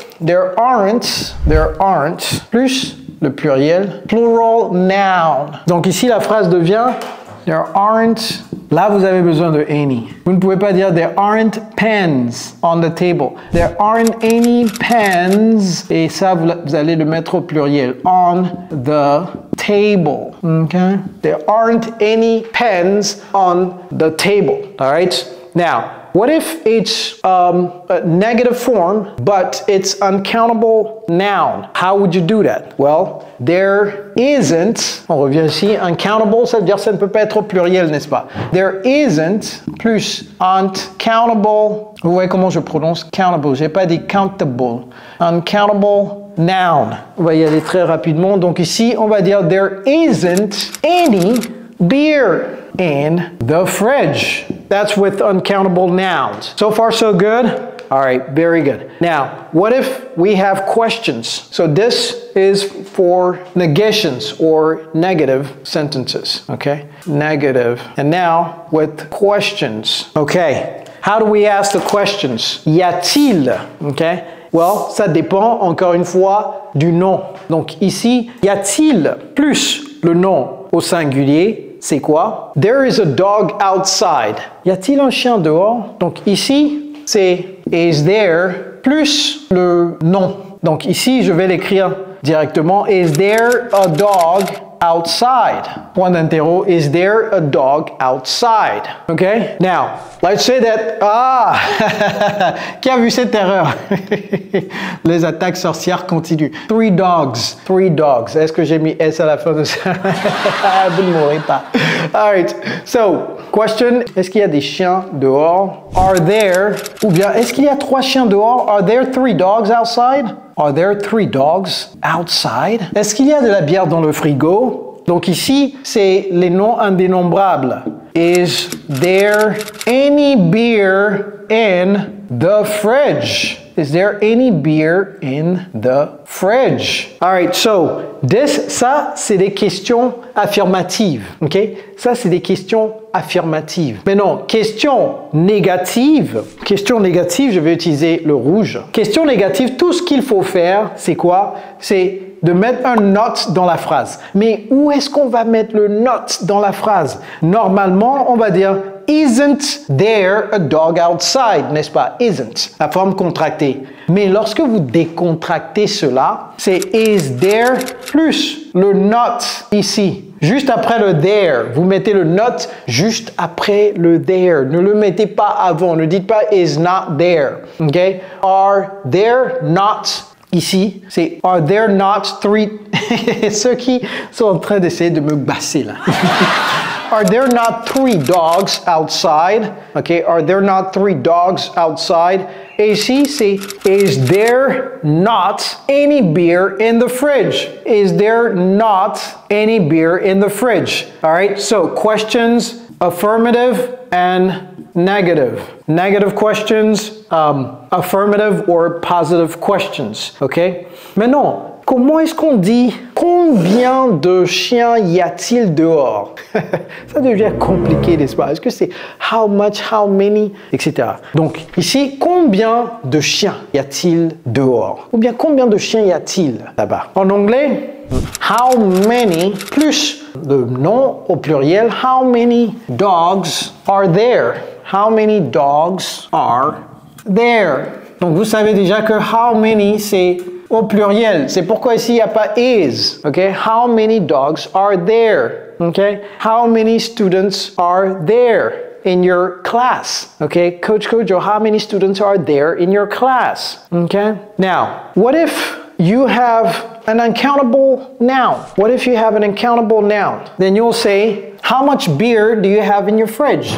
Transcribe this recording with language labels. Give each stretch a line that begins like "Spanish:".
English: There aren't,
French: plus le pluriel,
English: plural noun.
French: Donc ici, la phrase devient
English: there aren't.
French: Là, vous avez besoin de any. Vous ne pouvez pas dire
English: there aren't pens on the table. There aren't any pens.
French: Et ça, vous allez le mettre au pluriel.
English: On the table. Okay? There aren't any pens on the table. All right? Now, what if it's a negative form, but it's uncountable noun? How would you do that? Well, there isn't,
French: on revient ici, uncountable, ça veut dire que ça ne peut pas être au pluriel, n'est-ce pas?
English: There isn't
French: plus uncountable, vous voyez comment je prononce countable, je n'ai pas dit countable, uncountable noun. On va y aller très rapidement, donc ici, on va dire
English: there isn't any beer in the fridge. That's with uncountable nouns. So far, so good? All right, very good. Now, what if we have questions? So this is for negations or negative sentences, okay? Negative. And now with questions. Okay, how do we ask the questions?
French: Y a-t-il? Okay? Well, ça dépend, encore une fois, du nom. Donc ici, y a-t-il plus le nom au singulier? C'est quoi?
English: There is a dog outside.
French: Y a-t-il un chien dehors? Donc ici, c'est
English: is there
French: plus le nom. Donc ici, je vais l'écrire directement.
English: Is there a dog outside?
French: Point d'interro.
English: Is there a dog outside? Okay? Now, let's say that...
French: Ah! Qui a vu cette erreur? Les attaques sorcières continuent.
English: 3 dogs. 3 dogs.
French: Est-ce que j'ai mis S à la fin de ça? Vous ne mourrez pas.
English: All right. So, question.
French: Est-ce qu'il y a des chiens dehors?
English: Are there...
French: Ou bien, est-ce qu'il y a 3 chiens dehors?
English: Are there 3 dogs outside? Are there 3 dogs outside?
French: Est-ce qu'il y a de la bière dans le frigo? Donc ici, c'est les noms indénombrables.
English: Is there any beer in the fridge? Is there any beer in the fridge? All right, so
French: ça, c'est des questions affirmatives. OK? Ça, c'est des questions affirmatives. Mais non, question négative, je vais utiliser le rouge. Question négative, tout ce qu'il faut faire, c'est quoi? C'est de mettre un not dans la phrase. Mais où est-ce qu'on va mettre le not dans la phrase? Normalement, on va dire
English: isn't there a dog outside,
French: n'est-ce pas? Isn't, la forme contractée. Mais lorsque vous décontractez cela, c'est
English: is there
French: plus le not ici. Juste après le there, vous mettez le not juste après le there. Ne le mettez pas avant. Ne dites pas
English: is not there.
French: Okay?
English: Are there not
French: ici, c'est
English: are there not 3
French: ceux qui sont en train d'essayer de me basser là.
English: Are there not 3 dogs outside? Okay, are there not 3 dogs outside?
French: Et ici, c'est
English: is there not any beer in the fridge? Is there not any beer in the fridge? All right, so questions, affirmative and negative. Negative questions, affirmative or positive questions. OK?
French: Maintenant, comment est-ce qu'on dit combien de chiens y a-t-il dehors? Ça devient compliqué, n'est-ce pas? Est-ce que c'est
English: how much, how many,
French: etc. Donc ici, combien de chiens y a-t-il dehors? Ou bien combien de chiens y a-t-il là-bas? En anglais, how many plus le nom au pluriel,
English: how many dogs are there? How many dogs are there?
French: Donc vous savez déjà que how many c'est au pluriel. C'est pourquoi ici il n'y a pas is.
English: Okay? How many dogs are there? Okay? How many students are there in your class? Okay? Coach Kojo, how many students are there in your class? Okay? Now, what if you have an uncountable noun? What if you have an uncountable noun? Then you'll say, how much beer do you have in your fridge?